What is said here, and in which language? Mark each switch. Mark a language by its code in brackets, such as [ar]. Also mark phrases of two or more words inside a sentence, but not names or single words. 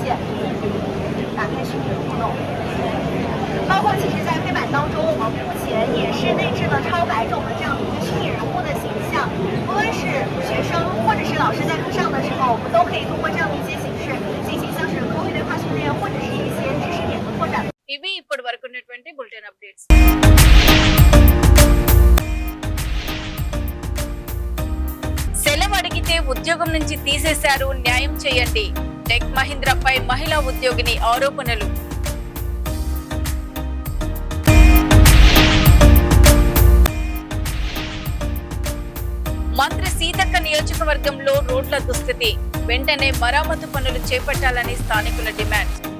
[zh] 打开虚拟的互动，包括其实在黑板当中，我们目前也是内置了超百种的这样的一个虚拟人物的形象，无论是学生或者是老师在课上的时候，我们都可以通过这样的一些形式进行像是口语对话训练，或者是一些知识点的拓展。 [te] ఇవి ఇప్పటి వరకు ఉన్నటువంటి [en] bulletin updates. [te] సెలవు అడిగితే ఉద్యోగం నుంచి తీసేశారు, న్యాయం చేయండి. టెక్ మహీంద్రాపై మహిళా ఉద్యోగిని ఆరోపణలు. మంత్రి సీతక్క నియోజకవర్గంలో రోడ్ల దుస్థితి, వెంటనే మరమ్మతు పనులు చేపట్టాలని స్థానికుల డిమాండ్.